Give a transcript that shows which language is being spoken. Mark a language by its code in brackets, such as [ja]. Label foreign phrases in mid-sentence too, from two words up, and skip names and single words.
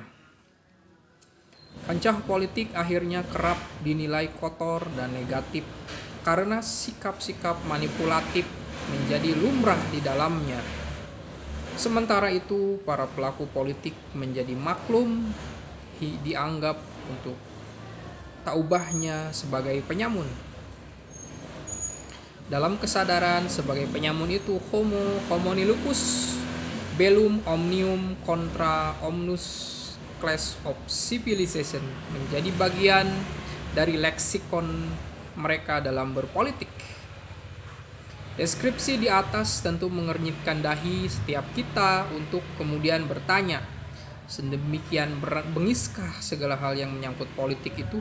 [id] Kancah politik akhirnya kerap dinilai kotor dan negatif karena sikap-sikap manipulatif menjadi lumrah di dalamnya. Sementara itu, para pelaku politik menjadi maklum dianggap untuk tak ubahnya sebagai penyamun. Dalam kesadaran sebagai penyamun itu, [la] homo homini lupus, bellum omnium contra omnus [en] class of civilization [id] menjadi bagian dari leksikon mereka dalam berpolitik. Deskripsi di atas tentu mengernyitkan dahi setiap kita untuk kemudian bertanya, sedemikian bengiskah segala hal yang menyangkut politik itu?